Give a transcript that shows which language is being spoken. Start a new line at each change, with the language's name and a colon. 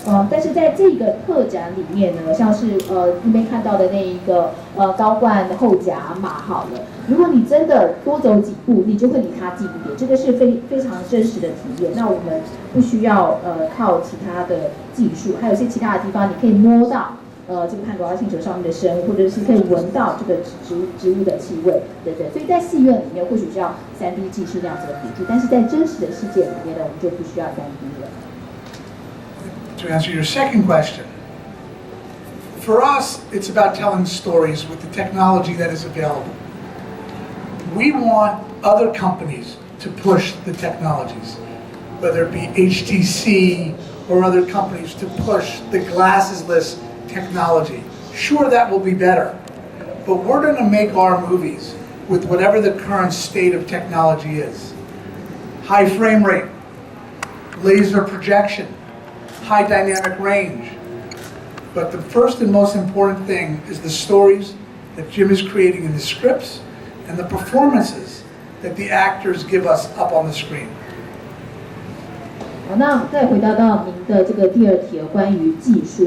Chinese: 但是在这个特展里面呢，像是那边看到的那一个高冠后甲马好了，如果你真的多走几步，你就会离它近一点，这个是非常真实的体验。那我们不需要靠其他的技术，还有一些其他的地方，你可以摸到这个潘多拉星球上面的生物，或者是可以闻到这个植物的气味，对对。所以在戏院里面或许需要3D 技术这样子的辅助，但是在真实的世界里面呢，我们就不需要3D 了。
English: To answer your second question, for us, it's about telling stories with the technology that is available. We want other companies to push the technologies, whether it be HTC or other companies to push the glassesless technology. Sure, that will be better, but we're going to make our movies with whatever the current state of technology is. High frame rate, laser projection, high dynamic range. But the first and most important thing is the stories that Jim is creating in the scripts and the performances that the actors give us up on the screen.
Chinese: 好，那再回到您的这个第二题，关于技术。